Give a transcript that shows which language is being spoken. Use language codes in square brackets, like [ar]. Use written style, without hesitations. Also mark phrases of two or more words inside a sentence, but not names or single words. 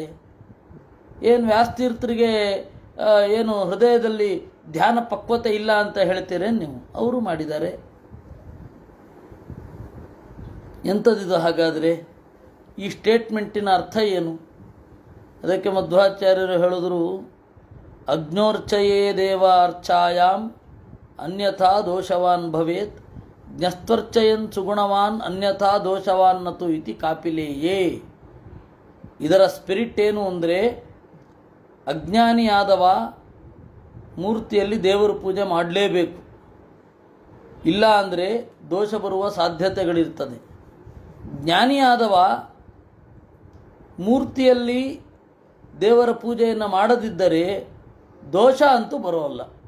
[kn] ಏನು ವ್ಯಾಸತೀರ್ಥರಿಗೆ ಏನು ಹೃದಯದಲ್ಲಿ ಧ್ಯಾನ ಪಕ್ವತೆ ಇಲ್ಲ ಅಂತ ಹೇಳ್ತೀರೇನು ನೀವು? ಅವರು ಮಾಡಿದ್ದಾರೆ. ಎಂಥದಿದು ಹಾಗಾದರೆ? ಈ ಸ್ಟೇಟ್ಮೆಂಟಿನ ಅರ್ಥ ಏನು? ಅದಕ್ಕೆ ಮಧ್ವಾಚಾರ್ಯರು ಹೇಳಿದ್ರು, [sa] ಅಗ್ನೋರ್ಚಯೇ ದೇವ ಅರ್ಚಾಯಾಮ್ ಅನ್ಯಥಾ ದೋಷವಾನ್ ಭವೇತ್, ಜ್ಞಸ್ತ್ವರ್ಚಯನ್ ಸುಗುಣವಾನ್ ಅನ್ಯಥಾ ದೋಷವಾನ್ನತು ಇತಿ ಕಾಪಿಲೇಯೇ. [kn] ಇದರ ಸ್ಪಿರಿಟ್ ಏನು ಅಂದರೆ, ಅಜ್ಞಾನಿಯಾದವ ಮೂರ್ತಿಯಲ್ಲಿ ದೇವರ ಪೂಜೆ ಮಾಡಲೇಬೇಕು, ಇಲ್ಲ ಅಂದರೆ ದೋಷ ಬರುವ ಸಾಧ್ಯತೆಗಳಿರ್ತದೆ. ಜ್ಞಾನಿಯಾದವ ಮೂರ್ತಿಯಲ್ಲಿ ದೇವರ ಪೂಜೆಯನ್ನು ಮಾಡದಿದ್ದರೆ ದೋಷ ಅಂತೂ ಬರೋಲ್ಲ.